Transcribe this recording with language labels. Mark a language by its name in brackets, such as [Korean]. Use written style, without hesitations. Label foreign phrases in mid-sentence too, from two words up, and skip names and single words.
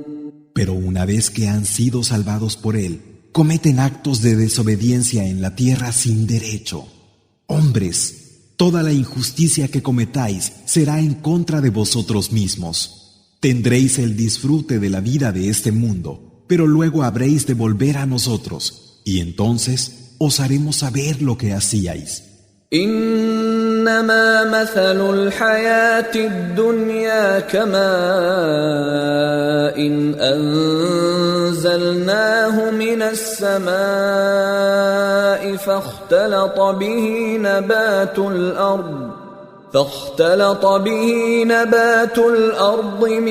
[Spanish] Pero una vez que han sido salvados por él, cometen actos de desobediencia en la tierra sin derecho. Hombres, toda la injusticia que cometáis será en contra de vosotros mismos. Tendréis el disfrute de la vida de este mundo, pero luego habréis de volver a nosotros, y entonces os haremos saber lo que hacíais. [Arabic] إنما مثل الحياة الدنيا كماء إن أنزلناه من السماء فاختلط به نبات الأرض